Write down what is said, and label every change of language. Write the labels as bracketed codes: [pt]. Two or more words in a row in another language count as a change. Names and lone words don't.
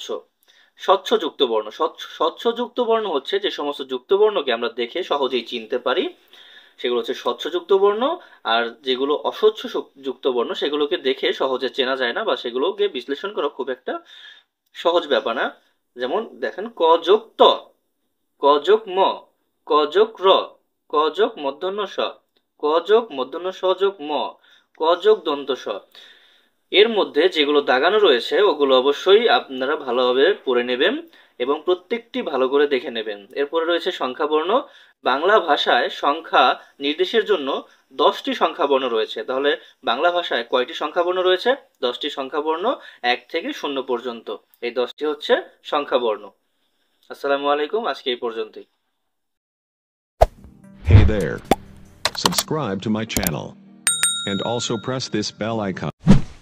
[bn] স্বচ্ছ যুক্ত বর্ণ, স্বচ্ছ যুক্ত বর্ণ হচ্ছে যে সমস্ত যুক্ত বর্ণকে আমরা দেখে সহজেই চিনতে পারি, সেগুলো হচ্ছে স্বচ্ছ যুক্ত বর্ণ। আর যেগুলো অস্বচ্ছ যুক্ত বর্ণ সেগুলোকে দেখে সহজে চেনা যায় না বা সেগুলোকে বিশ্লেষণ করা খুব একটা সহজ ব্যাপার না। যেমন দেখেন, ক যোগ ত, ক যোগ ম, ক যোগ র, ক যোগ মূর্ধন্য ষ, ক যোগ মূর্ধন্য স যোগ ম, ক যোগ দন্ত স। এর মধ্যে যেগুলো দাগানো রয়েছে ওগুলো অবশ্যই আপনারা ভালোভাবে পড়ে নেবেন এবং প্রত্যেকটি ভালো করে দেখে নেবেন। এরপরে রয়েছে সংখ্যা বর্ণ। বাংলা ভাষায় সংখ্যা নির্দেশের জন্য 10টি সংখ্যা বর্ণ রয়েছে। তাহলে বাংলা ভাষায় কয়টি সংখ্যা বর্ণ রয়েছে? 10টি সংখ্যা বর্ণ, 1 থেকে 0 পর্যন্ত। এই 10টি হচ্ছে সংখ্যা বর্ণ। [ar] السلام عليكم, [bn] আজকে এই পর্যন্তই। [en] Hey there. Subscribe to my channel. And also press this bell icon.